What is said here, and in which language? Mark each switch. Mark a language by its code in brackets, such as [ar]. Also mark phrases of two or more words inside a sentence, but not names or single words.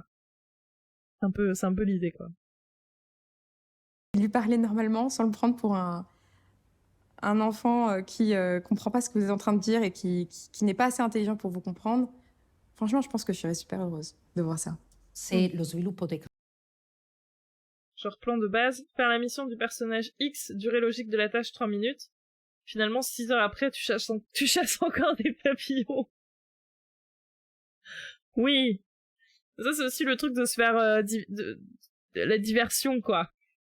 [fr] C'est un peu l'idée, quoi. Lui parler normalement sans le prendre pour un enfant qui comprend pas ce que vous êtes en train de dire et qui n'est pas assez intelligent pour vous comprendre. Franchement, je pense que je serais super heureuse de voir ça. [it] C'est lo sviluppo tecnologico. [fr] Genre plan de base, faire la mission du personnage X, durée logique de la tâche 3 minutes. Finalement, 6 heures après, tu chasses encore des papillons. Oui. Ça, c'est aussi le truc de se faire de la diversion, quoi.